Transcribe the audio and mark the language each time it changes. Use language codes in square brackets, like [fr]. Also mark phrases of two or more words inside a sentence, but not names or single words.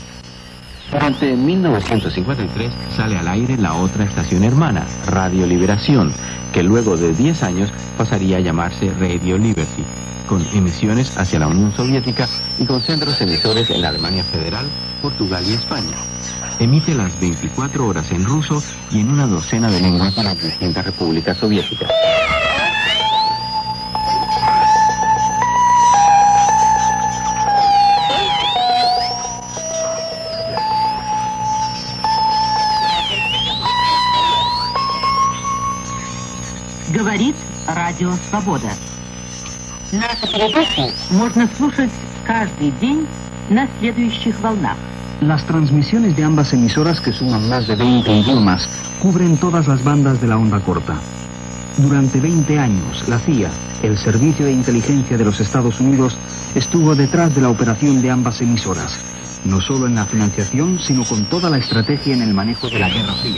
[es] Durante 1953 sale al aire la otra estación hermana, Radio Liberación, que luego de 10 años pasaría a llamarse Radio Liberty, con emisiones hacia la Unión Soviética y con centros emisores en la Alemania Federal, Portugal y España. Emite las 24 horas en ruso y en una docena de lenguas de las distintas repúblicas soviéticas. [ru] Говорит Радио Свобода. Нашу передачу можно слушать каждый день на следующих волнах. [es] Las transmisiones de ambas emisoras, que suman más de 20 idiomas, cubren todas las bandas de la onda corta. Durante 20 años, la CIA, el Servicio de Inteligencia de los Estados Unidos, estuvo detrás de la operación de ambas emisoras, no solo en la financiación, sino con toda la estrategia en el manejo de la Guerra Fría.